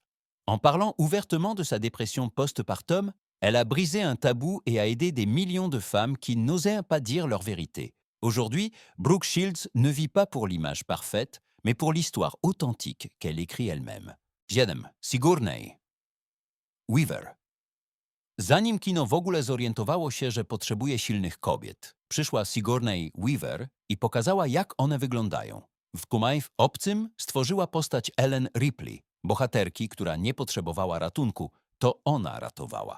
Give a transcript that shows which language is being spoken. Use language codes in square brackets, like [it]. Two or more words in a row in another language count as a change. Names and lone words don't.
[fr] En parlant ouvertement de sa dépression post-partum, elle a brisé un tabou et a aidé des millions de femmes qui n'osaient pas dire leur vérité. Aujourd'hui, Brooke Shields ne vit pas pour l'image parfaite, mais pour l'histoire authentique qu'elle écrit elle-même. 7. Sigourney Weaver. [pl] Zanim kino w ogóle zorientowało się, że potrzebuje silnych kobiet, przyszła Sigourney Weaver i pokazała, jak one wyglądają. W Kumai w Obcym stworzyła postać Ellen Ripley, bohaterki, która nie potrzebowała ratunku, to ona ratowała.